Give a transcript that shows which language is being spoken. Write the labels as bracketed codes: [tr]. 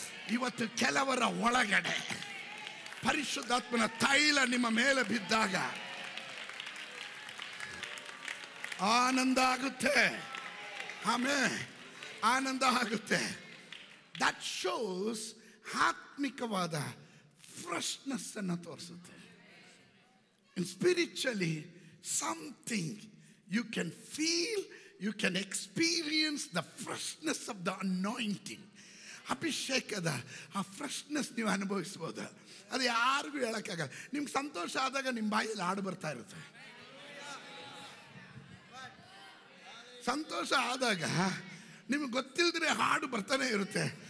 [kn] ಇವತ್ತು ಕೆಲವರ ಒಳಗಡೆ ಪರಿಶುದ್ಧಾತ್ಮನ ತೈಲ ನಿಮ್ಮ ಮೇಲೆ ಬಿದ್ದಾಗ ಆನಂದ ಆಗುತ್ತೆ. ಆಮೇಲೆ ಆನಂದ ಆಗುತ್ತೆ. [en] that shows [kn] ಆತ್ಮಿಕವಾದ ಫ್ರೆಶ್ನೆಸ್ ಅನ್ನು ತೋರಿಸುತ್ತೆ. [en] And spiritually something you can feel, you can experience the freshness of the anointing. [kn] ಅಭಿಷೇಕದ ಆ ಫ್ರೆಶ್ನೆಸ್ ನೀವು ಅನುಭವಿಸ್ಬೋದು. ಅದು ಯಾರಿಗೂ ಹೇಳೋಕ್ಕಾಗಲ್ಲ. ನಿಮ್ಗೆ ಸಂತೋಷ ಆದಾಗ ನಿಮ್ಮ ಬಾಯಲ್ಲಿ ಹಾಡು ಬರ್ತಾ ಇರುತ್ತೆ. ಸಂತೋಷ ಆದಾಗ ನಿಮಗೆ ಗೊತ್ತಿಲ್ಲದ್ರೆ ಹಾಡು ಬರ್ತಾನೆ ಇರುತ್ತೆ.